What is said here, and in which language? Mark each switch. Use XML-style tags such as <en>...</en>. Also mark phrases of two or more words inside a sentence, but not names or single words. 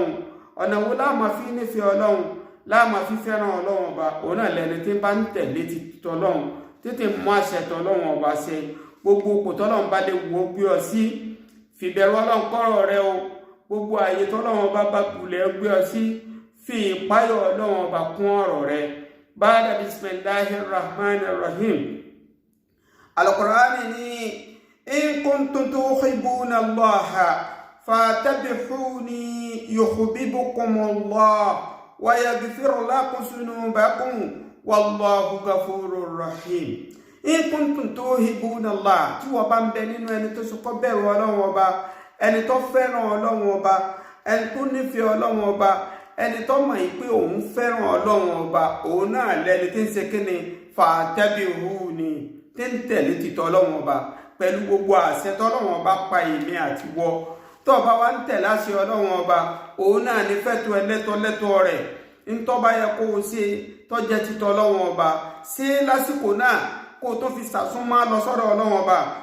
<yo>Ọ̀nà wo la máa fi nífẹ̀ẹ́ Ọlọ́run la máa fi fẹ́ràn Ọlọ́run ọba òun náà lẹni tí bá ń tẹ̀lé ti tọ́lọ́run tètè mú àṣẹ tọ́lọ́run ọba ṣẹ. Gbogbo òpó tọ́lọ́run bá lè wo gbé ọ sí fìbẹ̀rù Ọlọ́run kọ́rọ̀ rẹ o. Gbogbo àyè tọ́lọ́run ọba bá kulẹ̀ gbé ọ sí fi ìpáyọ̀ Ọlọ́run ọba kún ọ̀rọ̀ rẹ.</yo> <ar>بعد بسم الله الرحمن الرحيم. القرآن ni إن كنتم تحبون الله فاتبعوني يحببكم الله ويغفر لكم ذنوبكم والله غفور رحيم. إن كنتم تحبون الله</ar> <yo>tí wọ́n bá ń bẹ nínú ẹni tó sọkọ́ bẹ̀rù Ọlọ́run ọba ẹni tó fẹ́ràn Ọlọ́run ọba ẹni tó nífẹ̀ẹ́ Ọlọ́run ọba ẹni tó mọ̀ pé òun fẹ́ràn Ọlọ́run ọba òun náà lẹni tí ń ṣe kíni fattabi'uni tí ń tẹ̀lé títọ́ Ọlọ́run ọba pẹ̀lú gbogbo àṣẹ tọ́lọ́run ọba pa èmi àti wọ tó bá wá ń tẹ̀lé àṣẹ Ọlọ́run ọba òun náà ní fẹ́tọ́ ẹlẹ́tọ́ rẹ̀ ntọ́ba yẹ kó o ṣe tọ́jẹ́ títọ́ Ọlọ́run ọba ṣe lásìkò náà kó o tó fi sàsúnmọ́ lọ sọ́dọ̀ Ọlọ́run ọba</yo>